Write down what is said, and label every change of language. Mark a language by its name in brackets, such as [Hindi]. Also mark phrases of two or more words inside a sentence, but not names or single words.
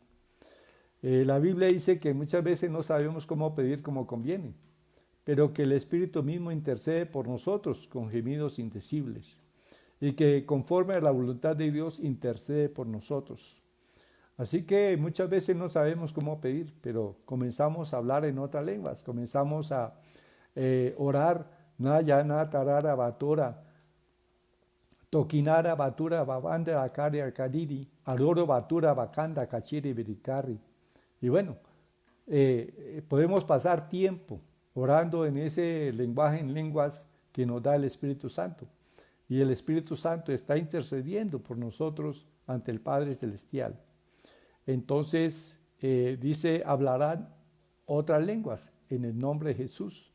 [Spanish] La Biblia dice que muchas veces no sabemos cómo pedir como conviene, pero que el Espíritu mismo intercede por nosotros con gemidos indecibles y que conforme a la voluntad de Dios intercede por nosotros. Así que muchas veces no sabemos cómo pedir, pero comenzamos a hablar en otras lenguas, comenzamos a orar, Nayana Tarara Batora, Tokinara Batura Babanda Akari Akadiri, Aroro Batura Bakanda Kachiri Birikari. Y bueno, podemos pasar tiempo orando en ese lenguaje, en lenguas que nos da el Espíritu Santo. Y el Espíritu Santo está intercediendo por nosotros ante el Padre Celestial. Entonces, dice, hablarán otras lenguas en el nombre de Jesús.